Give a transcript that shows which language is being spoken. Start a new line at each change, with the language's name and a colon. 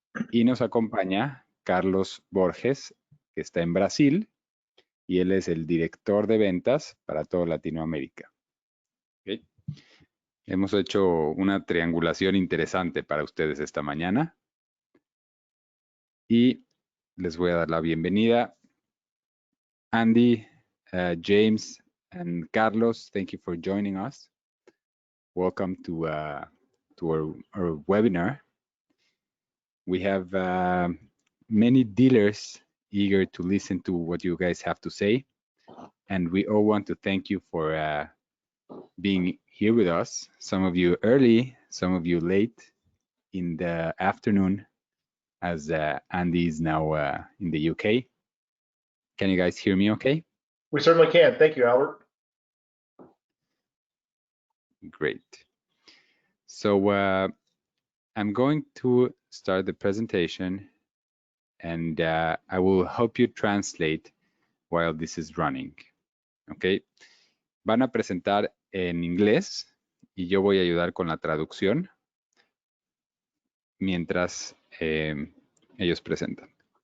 Spanish: Y nos acompaña Carlos Borges, que está en Brasil, y él es el director de ventas para toda Latinoamérica. ¿Okay? Hemos hecho una triangulación interesante para ustedes esta mañana. Y les voy a dar la bienvenida.
English: Andy, James, and Carlos, thank you for joining us. Welcome to our webinar. We have many dealers eager to listen to what you guys have to say. And we all want to thank you for being here with us. Some of you early, some of you late in the afternoon, as Andy is now in the UK. Can you guys hear me okay? We certainly can. Thank you, Albert. Great. So I'm going to start the presentation, and I will help you translate while this is running. ¿Ok?
Spanish: Van a presentar en inglés y yo voy a ayudar con la traducción mientras ellos presentan.